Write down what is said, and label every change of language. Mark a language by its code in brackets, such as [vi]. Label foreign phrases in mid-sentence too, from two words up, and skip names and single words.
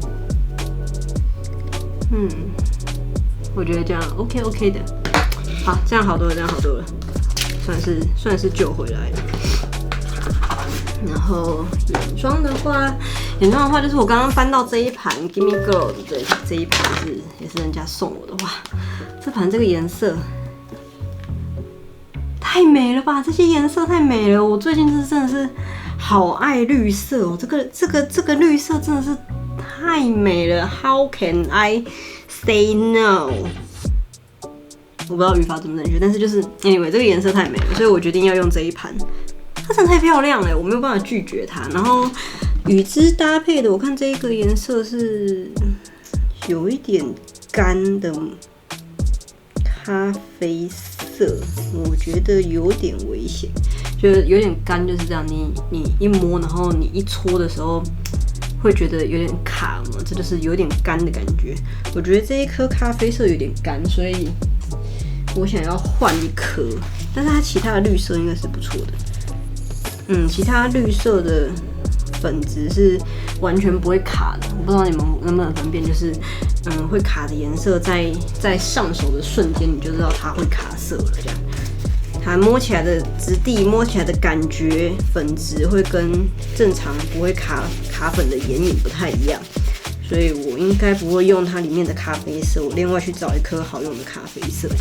[zh] 我覺得這樣 OK 的，好，這樣好多了，算是救回來了。然後眼妝的話就是我刚剛翻到這一盤 Gimme Girl 的這一盤也是人家送我的，哇，這盤這個顏色太美了吧！這些顏色太美了，我最近真的是好愛綠色哦。这個綠色真的是太美了 ， [en] How can I say no？ [zh] 我不知道語法怎麼正確，但是就是 anyway 這個顏色太美了，所以我決定要用這一盤。它真的太漂亮了，我沒有辦法拒絕它。然後與之搭配的，我看這一個顏色是有一點乾的咖啡色，我覺得有點危險，就是有點乾，就是這樣。你一摸，然後你一搓的時候，會覺得有點卡嘛，這就是有點乾的感覺。我覺得這一顆咖啡色有點乾，所以我想要換一顆。但是它其他的綠色應該是不錯的。其他綠色的粉質是完全不會卡的，我不知道你們能不能分辨，就是會卡的顏色在上手的瞬間，你就知道它會卡色了。這樣，它摸起來的質地、摸起來的感覺，粉質會跟正常不會卡粉的眼影不太一樣，所以我應該不會用它裡面的咖啡色，我另外去找一顆好用的咖啡色這樣。